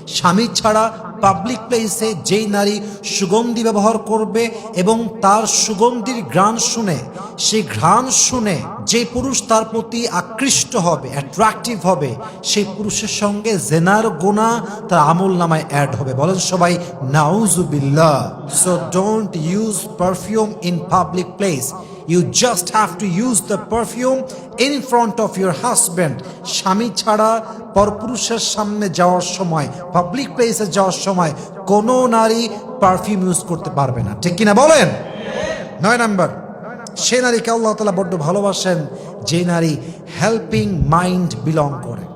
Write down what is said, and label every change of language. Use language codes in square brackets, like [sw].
[bn] স্বামী ছাড়া পাবলিক প্লেসে যেই নারী সুগন্ধি ব্যবহার করবে এবং তার সুগন্ধির ঘ্রাণ শুনে, সেই ঘ্রাণ শুনে যে পুরুষ তার প্রতি আকৃষ্ট হবে, অ্যাট্রাকটিভ হবে, সেই পুরুষের সঙ্গে জেনার গুনাহ তার আমল নামায় অ্যাড হবে। বলেন সবাই নাউজুবিল্লাহ। [en] So don't use perfume in public place. You just have to use the perfume in front of your husband. [bn] স্বামী ছাড়া পরপুরুষের সামনে যাওয়ার সময়, পাবলিক প্লেসে যাওয়ার সময় কোনো নারী পারফিউম ইউজ করতে পারবে না। ঠিক কিনা বলেন? 9 নাম্বার, সে নারীকে আল্লাহ তাআলা বড্ড ভালোবাসেন যে নারী [en] helping mind belong [bn] করে।